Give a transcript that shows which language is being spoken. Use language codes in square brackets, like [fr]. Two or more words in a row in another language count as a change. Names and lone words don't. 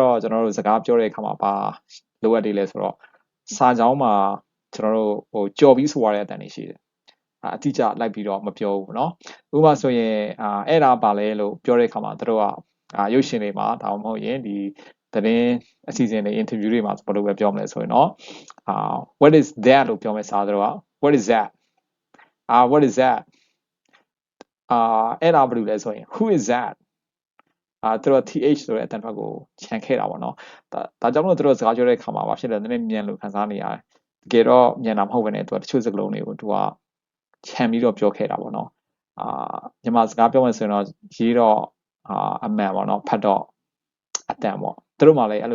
[my] တော့ကျွန်တော်တို့စကားပြောတဲ့အခါမှာပါလိုအပ်တယ်လဲဆိုတော့စာကြောင်းမှာကျွန်တော်တို့ကြော်ပြီးဆိုရတဲ့အတန်တွေရှိတယ်အတိအကျလိုက်ပြီးတော့မပြောဘူးเนาะဥပမာဆိုရင်အဲ့ဒါပါလဲလို့ပြောတဲ့အခါမှာသူတို့ကရုပ်ရှင်တွေမှာဒါမှမဟုတ်ရင်ဒီသတင်းအစီအစဉ်တွေ interview တွေမှာဘယ်လိုပဲပြောမလဲဆိုရင်တော့ [en] what is that [my] လို့ပြောမယ်စာသူတို့က [en] what is that what is that [my] အဲ့ဒါဘာလို့လဲဆိုရင် [en] who is that [my] သူတို့ th ဆိုတဲ့အတန်ဘက်ကိုခြံခဲ့တာပေါ့နော်ဒါကြောင့်မလို့သူတို့စကားပြောတဲ့အခါမှာဘာဖြစ်လဲနည်းနည်းမြန်လို့ခံစားနေရတယ်တကယ်တော့မြန်တာမဟုတ်ဘဲနဲ့သူကတချို့စကားလုံးတွေကိုသူကခြံပြီးတော့ပြောခဲ့တာပေါ့နော်မြန်မာစကားပြောမယ်ဆိုရင်တော့ရေးတော့အမှန်ပေါ့နော်ဖတ်တော့အတန်ပေါ့သူတို့မှလည်းအဲ့လို